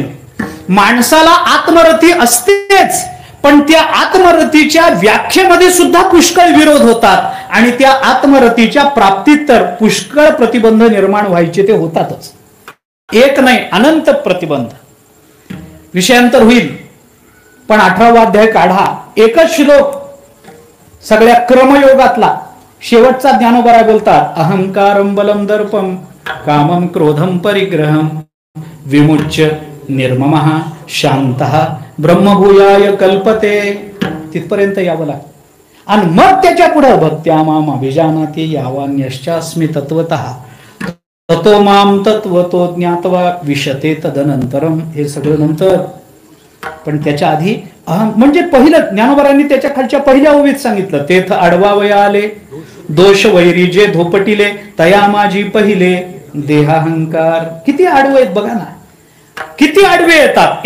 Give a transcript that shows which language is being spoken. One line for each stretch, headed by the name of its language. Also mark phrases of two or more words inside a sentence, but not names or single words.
Marathi: माणसाला आत्मरती असतेच, पण त्या आत्मरतीच्या व्याख्येमध्ये सुद्धा पुष्कळ विरोध होतात आणि त्या आत्मरतीच्या प्राप्तीत तर पुष्कळ प्रतिबंध निर्माण व्हायचे ते होतातच. एक नाही, अनंत प्रतिबंध. विषयांतर होईल, पण 18वा अध्याय काढा, एकच श्लोक सगळ्या क्रमयोगातला शेवटचा ज्ञानोबा बोलतात,
Sanskrit: अहंकारम बलम दर्पम कामम क्रोधम परिग्रहम विमुच्य निर्ममः शांतः ब्रह्मभूयाय कल्पते.
Marathi: तिथपर्यंत यावं लागतं. आणि मग त्याच्या पुढे
Sanskrit: भक्त्या माम अभिजानाती यावान्यश्चास्मी तत्वतः ततो माम तत्वतो ज्ञात्वा विशते तदनंतरम.
Marathi: हे सगळं नंतर, पण त्याच्या आधी म्हणजे पहिलं ज्ञानोबरांनी त्याच्या खालच्या पहिल्या ओवीत सांगितलं, तेथ आडवावया आले दोष वैरी जे धोपटिले तया माझी पहिले देहाहंकार. किती आडवे आहेत बघा ना, किती आडवे येतात.